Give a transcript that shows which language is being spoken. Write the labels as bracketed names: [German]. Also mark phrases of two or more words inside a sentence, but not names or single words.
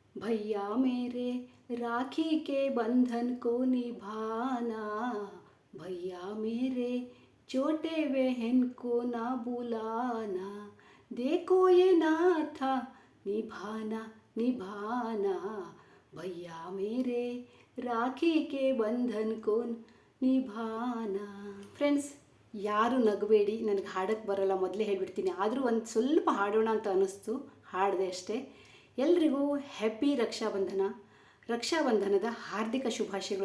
[Hindi] भैया मेरे राखी के बंधन को निभाना, भैया मेरे छोटे बहन को ना बुलाना, देखो ये नाता निभाना निभाना, भैया मेरे राखी के बंधन को निभाना. [Kannada] ಫ್ರೆಂಡ್ಸ್, ಯಾರು ನಗಬೇಡಿ, ನನಗೆ ಹಾಡಕ್ಕೆ ಬರೋಲ್ಲ, ಮೊದಲೇ ಹೇಳ್ಬಿಡ್ತೀನಿ. ಆದರೂ ಒಂದು ಸ್ವಲ್ಪ ಹಾಡೋಣ ಅಂತ ಅನ್ನಿಸ್ತು, ಹಾಡಿದೆ ಅಷ್ಟೇ. ಎಲ್ರಿಗೂ ಹ್ಯಾಪಿ ರಕ್ಷಾಬಂಧನ. ರಕ್ಷಾಬಂಧನದ ಹಾರ್ದಿಕ ಶುಭಾಶಯಗಳು.